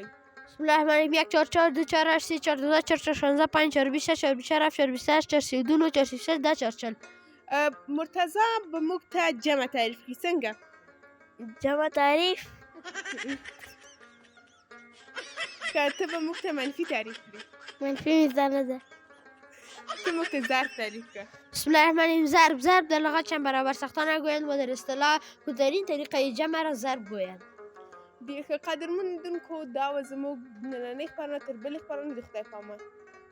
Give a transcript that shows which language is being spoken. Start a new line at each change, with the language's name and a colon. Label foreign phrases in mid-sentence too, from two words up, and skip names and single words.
Arabic: بسم الله الرحمن الرحیم. 1 4 4 2 4 8 3 4 12 4 4 16 5 4 20 4 24 4 28 4 32 4 36 10 4 40.
Pashto: مرتضی به موږ ته جمع تعریف کړي. څنګه جمع تعریف؟ که ته به موږ ته منفي تعریف کړي. منفی میزه نده. ته موږ ته ضرب تعریف کړه.
Arabic: بسم الله الرحمن الرحیم.
Persian: ضرب در لغت چند برابر ساختن گویند و در اصطلاح بهترین طریقه جمع را ضرب گویند.
Pashto: ډېر ښه. قدرمن لیدونکو، دا وه زموږ نننۍ خپرونه. تر بلې خپرونې د خدای په امان.